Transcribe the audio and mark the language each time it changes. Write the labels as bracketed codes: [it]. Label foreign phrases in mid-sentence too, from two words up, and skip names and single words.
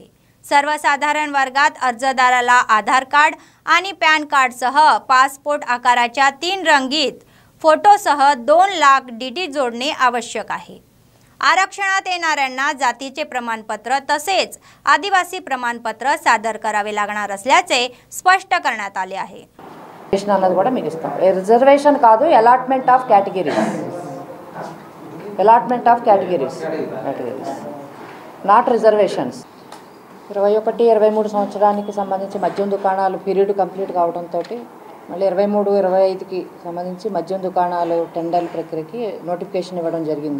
[mr] सर्वसाधारण वर्गात अर्जदाराला आधार कार्ड आणि पॅन कार्डसह पासपोर्ट आकाराच्या 3 रंगीत फोटोसह 2 लाख डीडी जोडणे आवश्यक आहे। आरक्षणात येणाऱ्यांना जातीचे प्रमाणपत्र तसेच आदिवासी प्रमाणपत्र सादर करावे लागणार असल्याचे स्पष्ट करण्यात आले आहे। [te] అన్నది కూడా మీకు ఇస్తాం। [en] రిజర్వేషన్ కాదు, allotment of categories, not reservations. [te] 21-23 సంవత్సరానికి సంబంధించి మద్యం దుకాణాలు [en] period complete [te] కావడంతో మళ్ళీ 23-25కి సంబంధించి మద్యం దుకాణాలు టెండర్ ప్రక్రియకి నోటిఫికేషన్ ఇవ్వడం జరిగింది।